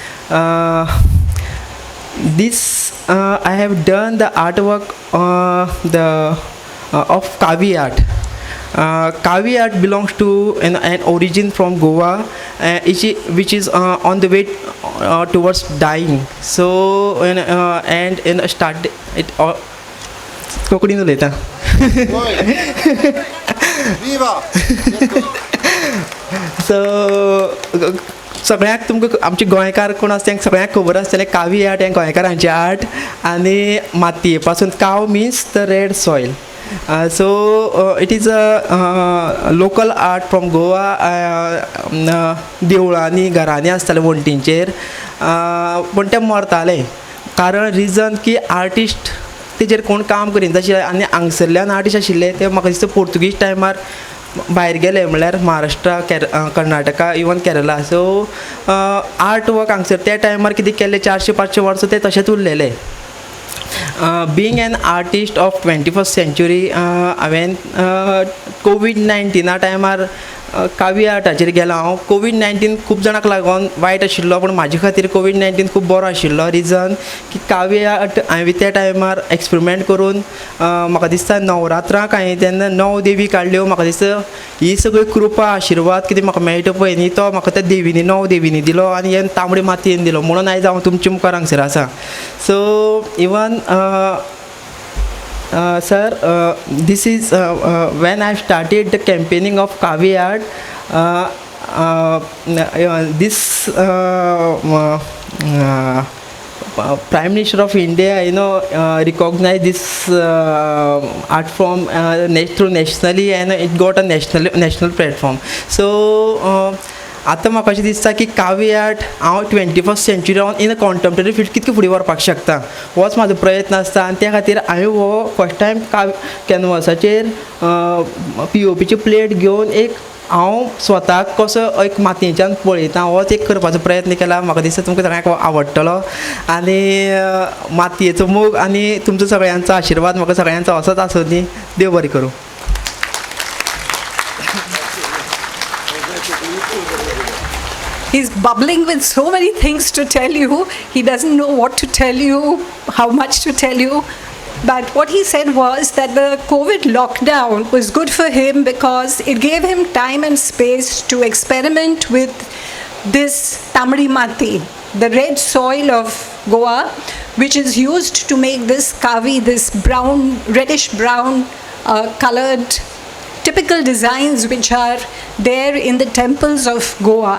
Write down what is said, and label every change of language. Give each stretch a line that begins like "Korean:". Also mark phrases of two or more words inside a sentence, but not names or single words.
English: This I have done the artwork of Kavi art. Kavi art belongs to an origin from Goa, which is on the way towards dying. So and start it.
Konkani: कोंकणीन उलयता. So सगळ्यांक तुमकां आमचे गोंयकार कोण आसा तांकां सगळ्यांक खबर आसतलें कावी आर्ट हें गोंयकारांचें आर्ट आनी मातये पासून काव
English: means the red soil. So it is a local art from Goa.
Konkani: देवळांनी घरांनी आसताले वण्टींचेर पण ते मरताले कारण रिजन की आर्टिस्ट तेजेर कोण काम करिना जशें आनी हांगसरल्यान आर्टिस्ट आशिल्ले ते म्हाका दिसता पोर्तुगीज टायमार भायर गेले म्हळ्यार महाराष्ट्रा कर्नाटका इवन केरला. सो
English: art work
Konkani: हांगसर त्या टायमार कितें केल्लें 400-500 वर्सां ते तशेंच उरलेले.
English: Being an artist of 21st century,
Konkani: हांवें कोविड-19 टायमार कावी आर्टाचेर गेलो हांव. कोविड-19 खूब जाणांक लागून वायट आशिल्लो, पूण म्हाजे खातीर कोविड-19 खूब बरो आशिल्लो. रिजन की कावी आर्ट हांवें त्या टायमार एक्सपेरिमेंट करून म्हाका दिसता नवरात्रांक हांवें तेन्ना 9 देवी काडल्यो. म्हाका दिसता ही सगळी कृपा आशिर्वाद कितें म्हाका मेळटा पळय न्ही, तो म्हाका त्या देवीनी 9 देवीनी दिलो आनी हे तांबडी मातयेन दिलो. म्हणून आयज हांव तुमच्या मुखार हांगसर आसा.
English: so even sir, this is when I started the campaigning of Kavi art. This Prime Minister of India, recognized this art form through nationally, and it got a national platform. So.
Konkani: आतां म्हाका अशें दिसता की कावी आर्ट हांव 21st सेंच्युरीन
English: in a contemporary field
Konkani: कितके फुडें व्हरपाक शकता, होच म्हाजो प्रयत्न आसता. आनी त्या खातीर हांवें हो
English: first time
Konkani: कॅनवासाचेर POPची प्लेट घेवन एक हांव स्वताक कसो एक मातयेच्यान पळयता होच एक करपाचो प्रयत्न केला. म्हाका दिसता तुमकां सगळ्यांक आवडटलो. आनी मातयेचो मोग आनी तुमचो सगळ्यांचो आशिर्वाद म्हाका सगळ्यांचो असोच आसूं दी. देव बरें करूं.
English: He's bubbling with so many things to tell you. He doesn't know what to tell you, how much to tell you. But what he said was that the COVID lockdown was good for him because it gave him time and space to experiment with this
Konkani: tamri mati,
English: the red soil of Goa, which is used to make this kavi, this brown, reddish brown colored typical designs which are there in the temples of Goa.